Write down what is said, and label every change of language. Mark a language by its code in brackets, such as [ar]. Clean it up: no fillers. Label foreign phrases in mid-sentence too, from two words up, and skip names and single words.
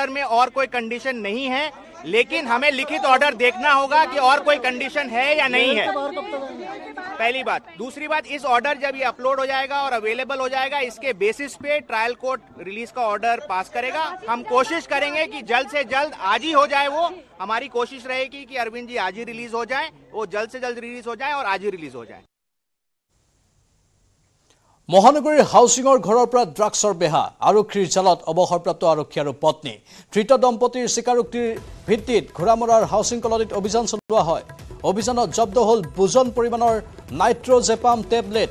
[hi] में और कोई कंडीशन नहीं है लेकिन हमें लिखित ऑर्डर देखना होगा कि और कोई कंडीशन है या नहीं है पहली बात दूसरी बात इस ऑर्डर जब ये अपलोड हो जाएगा और अवेलेबल हो जाएगा इसके बेसिस पे ट्रायल कोर्ट रिलीज का ऑर्डर पास करेगा हम कोशिश करेंगे कि जल्द से जल्द आज ही हो जाए वो हमारी कोशिश रहेगी कि अरविंद जी आज ही रिलीज हो जाए वो जल्द से जल्द रिलीज हो जाए और आज ही रिलीज हो जाए [as] মহানগৰীৰ হাউচিঙৰ ঘৰৰ পৰা ড্ৰাগছৰ বেহা আৰক্ষীৰ জালত অৱসৰপ্ৰাপ্ত আৰক্ষী আৰু পত্নী ধৃত দম্পতীৰ স্বীকাৰোক্তিৰ ভিত্তিত ঘোৰামৰাৰ হাউচিং কলনীত অভিযান চলোৱা হয় অভিযানত জব্দ হ'ল বুজন পৰিমাণৰ নাইট্ৰজেপাম টেবলেট